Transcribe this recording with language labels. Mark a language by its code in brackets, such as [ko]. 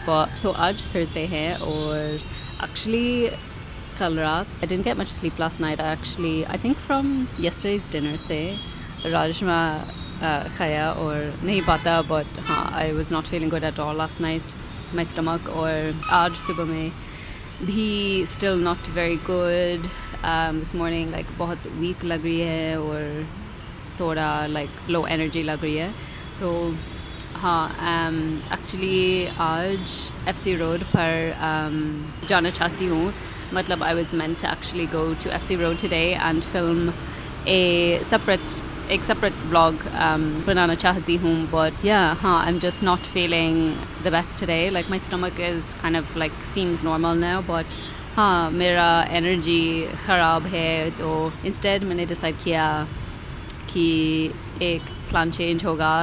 [en] But so आज Thursday है और actually कल रात I didn't get much sleep last night. I think from yesterday's dinner से [hi] राजमा खाया और नहीं पाता, [en] but I was not feeling good at all last night. My stomach और आज सुबह में भी still not very good. [hi] This morning like बहुत weak लग रही है और थोड़ा like low energy लग रही है. तो actually आज FC Road पर जाना चाहती हूँ. [en] मतलब I was meant to actually go to FC Road today and film a separate vlog [hi] बनाना चाहती हूँ, [en] but yeah, I'm just not feeling the best today. Like my stomach is kind of like seems normal now, but [hi] मेरा energy खराब है. तो instead मैंने decide किया कि एक plan change होगा.